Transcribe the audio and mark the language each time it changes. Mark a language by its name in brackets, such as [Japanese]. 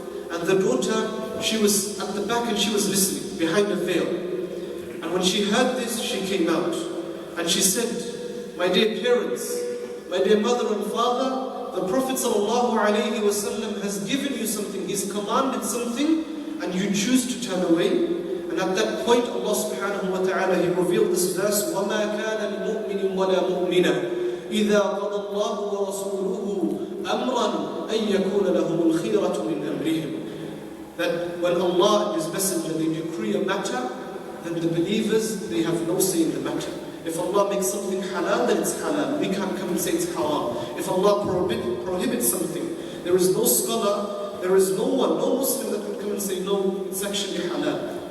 [English] And the daughter, she was at the back and she was listening behind a veil. And when she heard this, she came out. And she said, my dear parents, my dear mother and father, the Prophet ﷺ has given you something, he's commanded something, and you choose to turn away. And at that point, Allah subhanahu wa ta'ala, He revealed this verse, [Arabic] وَمَا كَانَ لِمُؤْمِنٍ وَلَا مُؤْمِنَةٍ إِذَا قَضَى اللَّهُ وَرَسُولُهُ أَمْرًا أَن يَكُونَ لَهُمُ الْخِيرَةُ مِنْ أَمْرِهِمْ. [English] That when Allah and His Messenger, they decree a matter, then the believers, they have no say in the matter. If Allah makes something halal, then it's halal. We can't come and say it's haram. If Allah prohibits something, there is no scholar, there is no one, no Muslim that would come and say, no, it's actually halal.